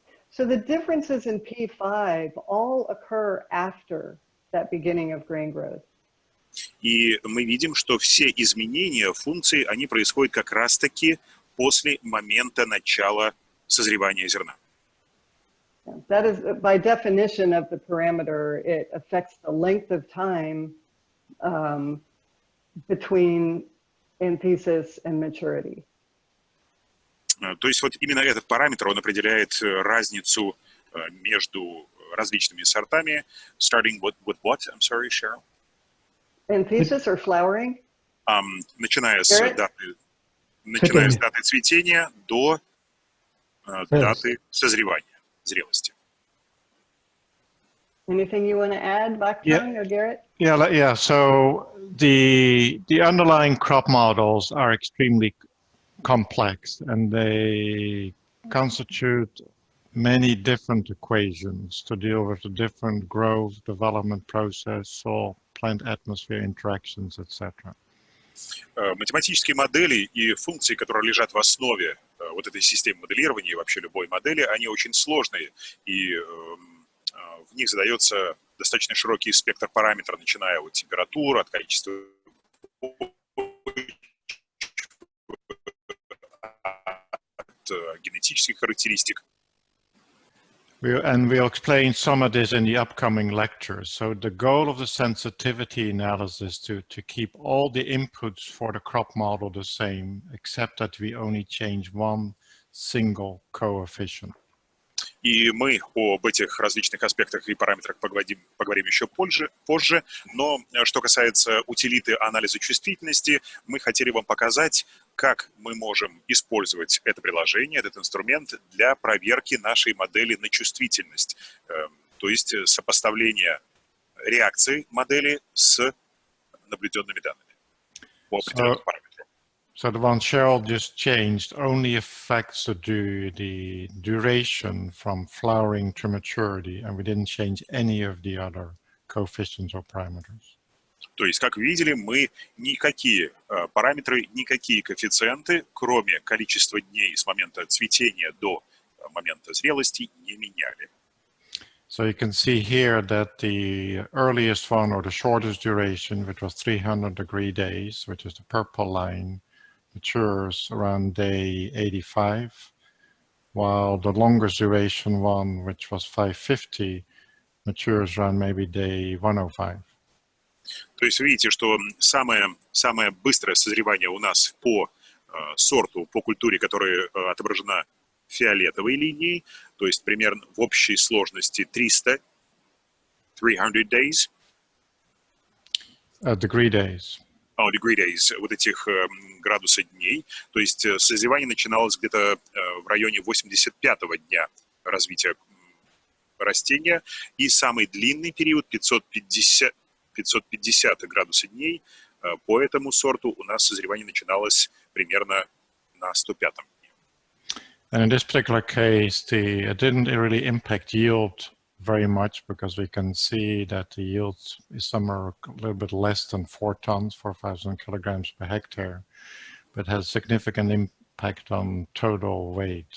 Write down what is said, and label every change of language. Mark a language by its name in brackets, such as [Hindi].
[English] So the differences in P5 all occur after that beginning of grain growth. [Russian] И мы видим, что все изменения функции, они происходят как раз-таки после момента начала созревания зерна. [English] That is, by definition of the parameter, it affects the length of time between anthesis and maturity. [Russian] То есть вот именно этот параметр, он определяет разницу между различными сортами, [English] starting with what? I'm sorry, Cheryl. Anthesis or flowering? [Russian] Начиная с даты цветения до даты созревания, зрелости. [English] Anything you want to add, Bakhtang or Garrett? Yeah. So the underlying crop models are extremely complex, and they constitute many different equations to deal with the different growth, development process, soil, plant atmosphere interactions, etc. [Russian] Математические модели и функции, которые лежат в основе вот этой системы моделирования и вообще любой модели, они очень сложные, и в них задается достаточно широкий спектр параметров, начиная от температуры, от количества генетических характеристик. [English] And we'll explain some of this in the upcoming lectures. So the goal of the sensitivity analysis is to keep all the inputs for the crop model the same, except that we only change one single coefficient. [Russian] И мы об этих различных аспектах и параметрах поговорим еще позже. Но что касается утилиты анализа чувствительности, мы хотели вам показать, как мы можем использовать это приложение, этот инструмент для проверки нашей модели на чувствительность. То есть сопоставление реакции модели с наблюденными данными по определенным параметрам. [English] So the one Cheryl just changed only affects the duration from flowering to maturity, and we didn't change any of the other coefficients or parameters. [Russian] То есть, как вы видели, мы никакие параметры, никакие коэффициенты, кроме количества дней с момента цветения до момента зрелости, не меняли. [English] So you can see here that the earliest one, or the shortest duration, which was 300-degree days, which is the purple line, matures around day 85, while the longest duration one, which was 550, matures around maybe day 105. [Russian] То есть вы видите, что самое быстрое созревание у нас по сорту, по культуре, которая отображена фиолетовой линией, то есть примерно в общей сложности 300 days. [English] Degree days. Degree days, [Russian] вот этих градуса дней. То есть созревание начиналось где-то в районе 85-го дня развития растения, и самый длинный период 550 градусов дней. По этому сорту у нас созревание начиналось примерно на 105-м. [English] And in this particular case, it didn't really impact yield very much, because we can see that the yield is somewhere a little bit less than 4 tons, 4,000 kilograms per hectare, but has significant impact on total weight.